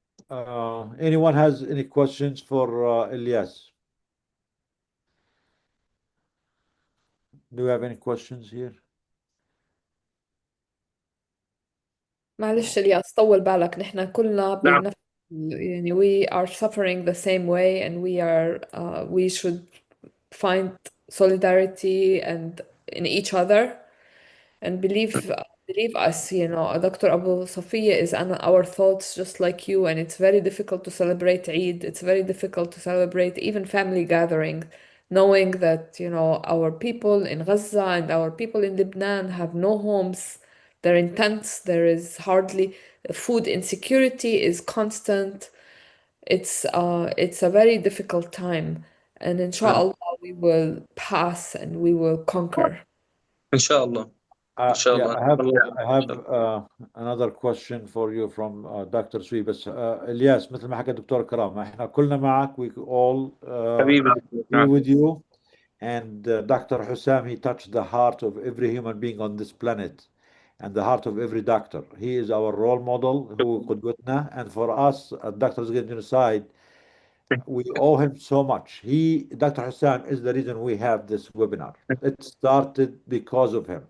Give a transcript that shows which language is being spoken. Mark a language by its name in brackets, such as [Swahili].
[English] Anyone has any questions for Ilyas? Do you have any questions here? [Arabic] معلش الياس طول بالك، نحن كلنا نعم. بنفس يعني [English] we are suffering the same way, and we should find solidarity and in each other and believe us, Dr. Abu Safiya is on our thoughts just like you, and it's very difficult to celebrate Eid. It's very difficult to celebrate even family gathering, knowing that, our people in Gaza and our people in Lebanon have no homes. They're in tents. There is hardly food insecurity is constant. It's a very difficult time, and inshallah we will pass and we will conquer. [Arabic] إن شاء الله. إن شاء [English] Yeah, [Arabic] الله. [English] I have another question for you from Dr. Sui. [Arabic] بس إلياس مثل ما حكى الدكتور كرام، احنا كلنا معك. [English] We all [Arabic] حبيبي. [English] agree with you. And Dr. Hussam, he touched the heart of every human being on this planet and the heart of every doctor. He is our role model, who [Arabic] قدوتنا. [English] And for us, Doctors Against Genocide, we owe him so much. Dr. Hussam is the reason we have this webinar. It started because of him.